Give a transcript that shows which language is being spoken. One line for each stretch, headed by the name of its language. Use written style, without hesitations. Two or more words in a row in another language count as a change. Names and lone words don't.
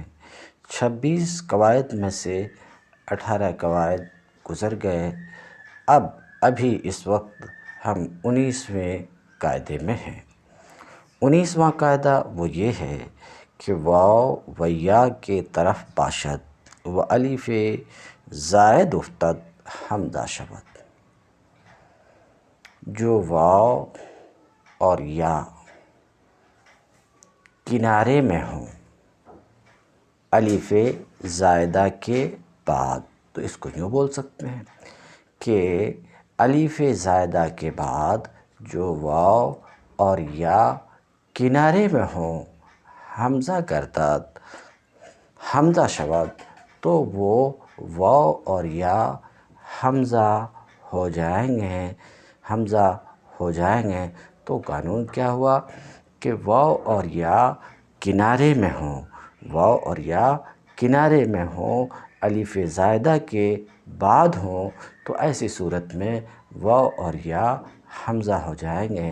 Urdu: 26 قواعد میں سے 18 قواعد گزر گئے۔ ابھی اس وقت ہم 19ویں قاعدے میں ہیں۔ 19واں قاعدہ وہ یہ ہے کہ
Persian: واو و یا کے طرف باشد و الف زائد افتد حمزہ شود۔
Urdu: جو واو اور یا کنارے میں ہوں الف زائدہ کے بعد، تو اس کو یوں بول سکتے ہیں کہ الف زائدہ کے بعد جو واو اور یا کنارے میں ہوں
Persian: حمزہ گردد حمزہ شود،
Urdu: تو وہ واو اور یا حمزہ ہو جائیں گے۔ تو قانون کیا ہوا کہ واو اور یا کنارے میں ہوں، واو اور یا کنارے میں ہوں، الف زائدہ کے بعد ہوں، تو ایسی صورت میں واو اور یا حمزہ ہو جائیں گے۔